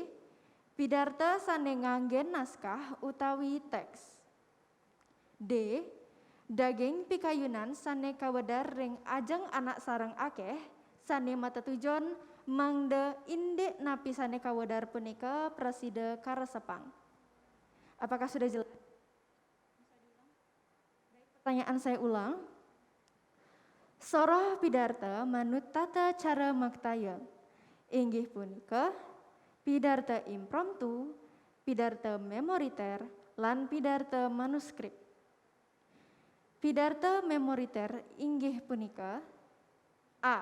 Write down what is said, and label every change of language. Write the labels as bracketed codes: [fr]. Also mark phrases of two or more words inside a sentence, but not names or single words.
[ban] Pidarta sane nganggen naskah utawi teks. D. Daging pikayunan sane kawedar ring ajeng anak sareng akeh sane matetujon mangde indek napi sane kawedar punika preside karesepang. [id] Apakah sudah jelas? Pertanyaan saya ulang. [ban] Soroh pidarta manut tata cara maktaya, inggih punika pidarta impromptu, pidarta memoriter, lan pidarta manuskrip. Pidarta memoriter inggih punika A.